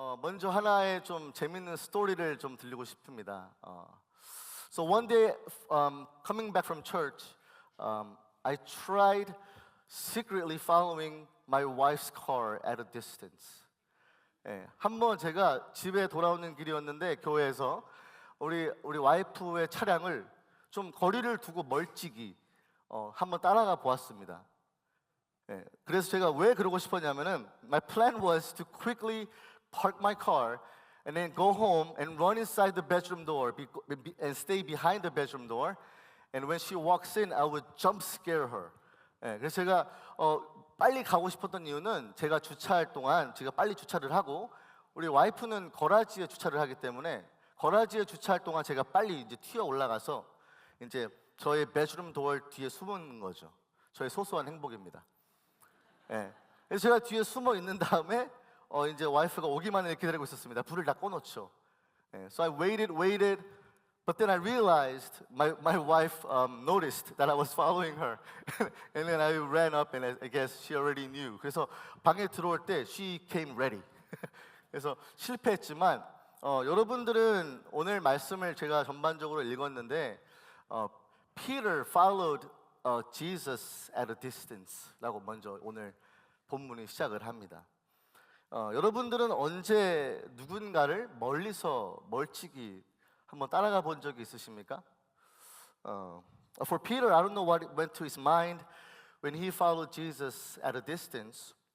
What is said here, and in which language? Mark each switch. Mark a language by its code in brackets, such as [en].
[ko] 먼저 하나의 좀 재밌는 스토리를 좀 들리고 싶습니다. [en] So one day, coming back from church, I tried secretly following my wife's car at a distance. [ko] 예, 한번 제가 집에 돌아오는 길이었는데 교회에서 우리 와이프의 차량을 좀 거리를 두고 멀찍이 한번 따라가 보았습니다. 예, 그래서 제가 왜 그러고 싶었냐면은 [en] my plan was to quickly park my car and then go home and run inside the bedroom door and stay behind the bedroom door. And when she walks in, I would jump scare her. [ko] 예, 그래서 제가 빨리 가고 싶었던 이유는 제가 주차할 동안 제가 빨리 주차를 하고 우리 와이프는 거라지에 주차를 하기 때문에 거라지에 주차할 동안 제가 빨리 이제 튀어 올라가서 이제 저의 베드룸 도어 뒤에 숨은 거죠. 저의 소소한 행복입니다. 예. 그래서 제가 뒤에 숨어 있는 다음에 이제 와이프가 오기만 해 기다리고 있었습니다. 불을 다 꺼놓죠. 예. [en] So I waited, but then I realized my wife noticed that I was following her, and then I ran up, and I guess she already knew. [ko] 그래서 방에 들어올 때 [en] she came ready. [ko] 그래서 실패했지만 여러분들은 오늘 말씀을 제가 전반적으로 읽었는데 [en] Peter followed Jesus at a distance [ko] 라고 먼저 오늘 본문이 시작을 합니다. 여러분들은 언제 누군가를 멀리서 멀찍이 한번 따라가 본 적이 있으십니까? [en] For Peter, I don't know what went to his mind when he followed Jesus at a distance.